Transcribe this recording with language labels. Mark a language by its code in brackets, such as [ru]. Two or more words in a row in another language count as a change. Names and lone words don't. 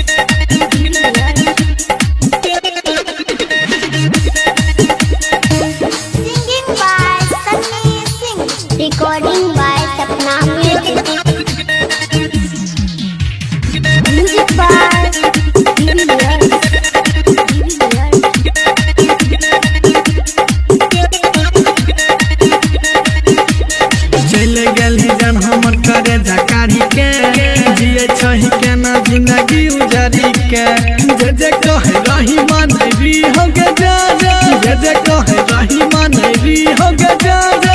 [en] Singing by Sunny Singh. Recording by Sapna Music. Music by TV Layers. [mai] चल गेली जन हमर करे जकारी के, जिए छही केना जिंदगी उजारी के। जे जे कहे रही मानरी हो गे जा जा, जे जे कहे रही मानरी हो गे जा जा।